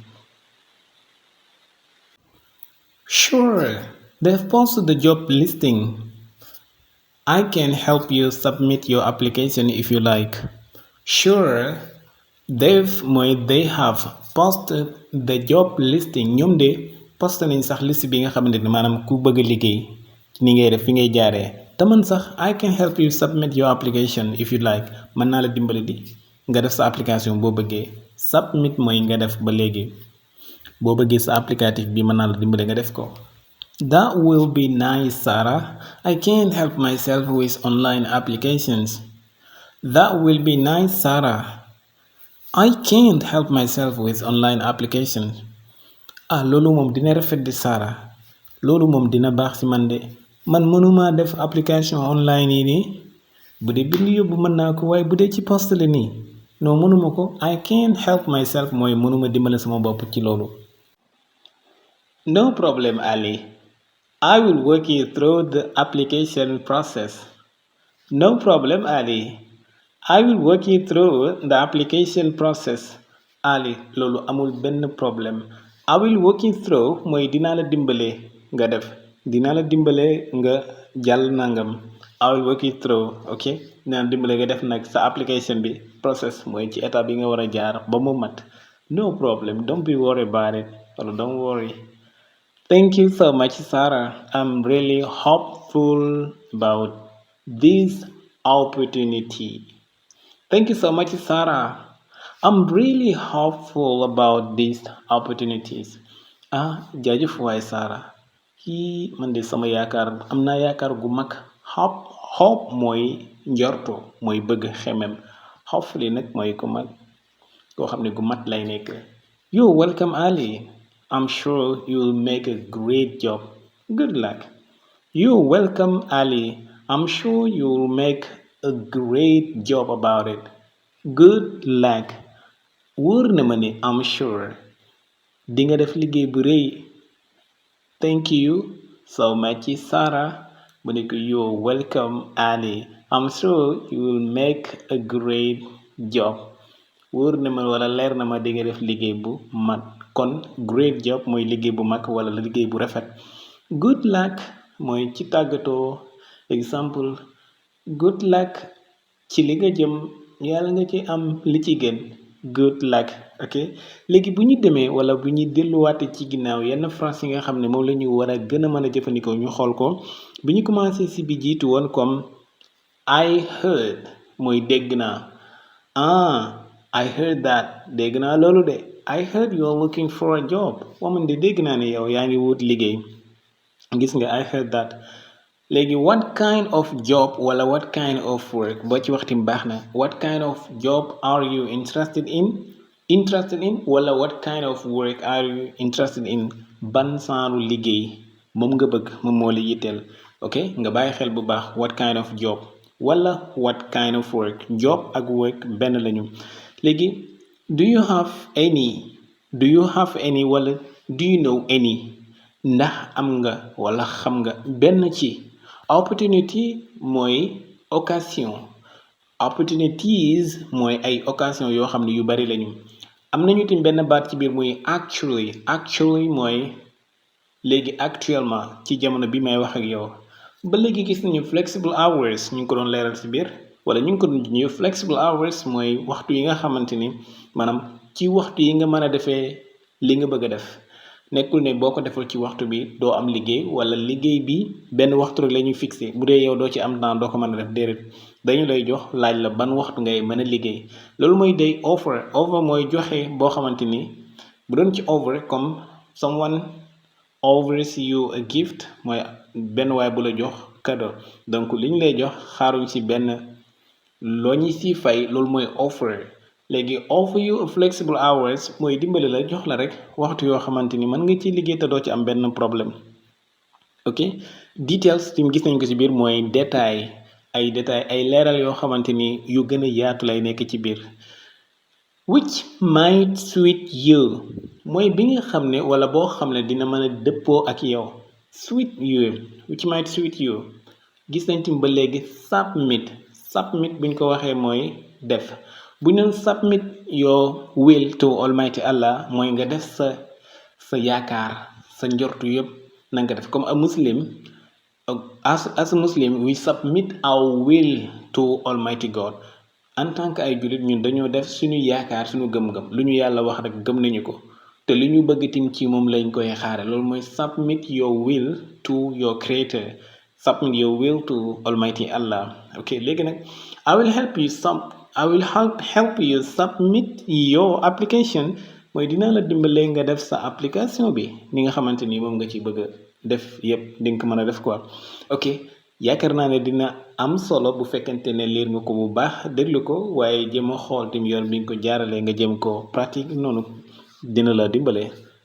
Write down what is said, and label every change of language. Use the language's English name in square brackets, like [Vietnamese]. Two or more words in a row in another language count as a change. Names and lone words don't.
[English] Sure, they've posted the job listing. I can help you submit your application if you like. Sure, they have posted the job listing [Wolof] ñoom de poste nañ sax liste bi nga xamante ni maanaam ku bëgg a liggéey ni ngay def fi ngay jaaree te man sax [English] I can help you submit your application if you like [Wolof] mën naa la dimbali di nga def sa application boo bëggee submit mooy nga def ba léegi boo bëggee sa applicatif bi mën naa la dimbali nga def ko. [English] That will be nice, Sarah. I can't help myself with online applications. That will be nice, Sarah. I can't help myself with online applications. [Wolof] Loolu moom dina rafet di Sarah. Loolu moom dina baax ci man de. Man mënuma def application online yi nii. Bu dee bind yóbbu mën naa ko waaye bu dee ci poste la nii. Non mënuma ko. [English] I can't help myself [Wolof] mooy mënuma dimbale sama bopp ci loolu. [English] No problem, Ali. I will walk you through the application process. No problem, Ali. I will walk you through the application process. [Wolof] Ali, loolu amul benn problème. [English] I will walk you through [Wolof] mooy dinaa la dimbale nga def dinaa la dimbale nga jàll nangam. [English] I will walk you through, [Wolof] ok dinaa la dimbale nga def nag sa application bi process mooy ci étape bi nga war a jaar ba mu mat. [English] No problem, don't be worried about it wala don't worry. Thank you so much, Sarah. I'm really hopeful about this opportunity. Thank you so much, Sarah. I'm really hopeful about these opportunities. [Wolof] Jaajëf waay Sarah. Kii man de sama yaakaar am naa yaakaar gu mag. Hope mooy njorto mooy bëgg xemem. Hopefully nag mooy ku mag koo xam ne gu mat lay nekk. [English] You're welcome, Ali. I'm sure you'll make a great job. Good luck. You're welcome, Ali. I'm sure you'll make a great job about it. good luck. [Wolof] wóor na ma ne [English] I'm sure [Wolof] di nga def liggéey bu rëy. [English] Thank you so much Sarah. [Wolof] mu ne ko [English] you're welcome Ali. I'm sure you will make a great job. [Wolof] wóor na ma wala leer na ma di nga def liggéey bu mag. kon [English] great job [Wolof] mooy liggéey bu mag wala liggéey bu rafet. [English] good luck [Wolof] mooy ci tàggatoo. exemple [English] good luck [Wolof] ci li nga jëm yàlla nga ci am li ci gën. good luck. ok léegi bu ñu demee wala bu ñu delluwaate ci ginnaaw yenn phrase yi nga xam ne moom la ñu war a gën a mën a jëfandikoo ñu xool ko bi ñu commencé si bi jiitu woon comme [English] I heard [Wolof] mooy dégg naa. [English] I heard that [Wolof] dégg naa loolu de. [English] I heard you're looking for a job. [Wolof] man de dégg naa ne yow yaa ngi wut liggéey. gis nga [English] I heard that. léegi what kind of job wala what kind of work [Wolof] boo ci waxtim baax na. [English] what kind of job are you interested in wala what kind of work are you interested in [Wolof] ban saaru liggéey moom nga bëgg moom moo la yitteel. ok nga bàyyi xel bu baax [English] what kind of job wala what kind of work. [Wolof] job ak work benn lañu. léegi [English] do you have any [Wolof] wala [English] do you know any [Wolof] ndax am nga wala xam nga benn ci. opportunity mooy occasion. opportunities mooy ay occasion yoo xam ne yu bari lañu. am nañu tim benn baat ci biir muy actually mooy léegi actuellement ci jamono bi may wax ak yow. ba léegi gis nañu [English] flexible hours [Wolof] ñu ngi ko doon leeral ci biir wala ñu ngi ko doon ñëw [English] flexible hours [Wolof] mooy waxtu yi nga xamante ni maanaam ci waxtu yi nga mën a defee li nga bëgg a def. nekkul ne boo ko deful ci waxtu bi doo am liggéey wala liggéey bi benn waxtu rek la ñuy fixé bu dee yow doo ci am temps doo ko mën a def déedéet dañu lay jox laaj la ban waxtu ngay mën a liggéey. loolu mooy day offer mooy joxe boo xamante ni bu doon ci offer comme [English] someone offers you a gift [Wolof] mooy benn waay bu la jox cadeau donc li ñu lay jox xaaruñ ci benn loo ñu ci fay loolu mooy offer. léegi [English] offer you flexible hours [Wolof] mooy dimbali la jox la rek waxtu yoo xamante ni mën nga ci liggéey te doo ci am benn problème. ok details tim gis nañ ko ci biir mooy détail ay leeral yoo xamante ni yu gën a yaatu lay nekk ci biir. [English] which might suit you [Wolof] mooy bi nga xam ne wala boo xam ne dina mën a dëppoo ak yow. [English] which might suit you [Wolof] gis nañ tim ba léegi submit buñ ko waxee mooy def. [English] bu ñu doon submit your will to Almighty Allah [Wolof] mooy nga def sa yaakaar sa njortu yëpp na nga def [English] comme a muslim as a muslim we submit our will to Almighty God. [French] en tant que [Wolof] ay jullit ñun dañoo def suñu yaakaar suñu gëm-gëm lu ñu yàlla wax rek gëm nañu ko te lu ñu bëgg tim ci moom lañ koy xaare. loolu mooy [English] submit your will to your creator. submit your will to Almighty Allah. [Wolof] ok léegi nag [English] I will help you submit your application [Wolof] mooy dinaa la dimbalee nga def sa application bi ni nga xamante ni moom nga ci bëgg a def yépp di nga ko mën a def quoi. ok yaakaar naa ne dina am solo bu fekkente ne liir nga ko bu baax déglu ko waaye jëm a xool tim yoon bi nga ko jaaralee nga jëm ko pratique noonu dina la dimbale.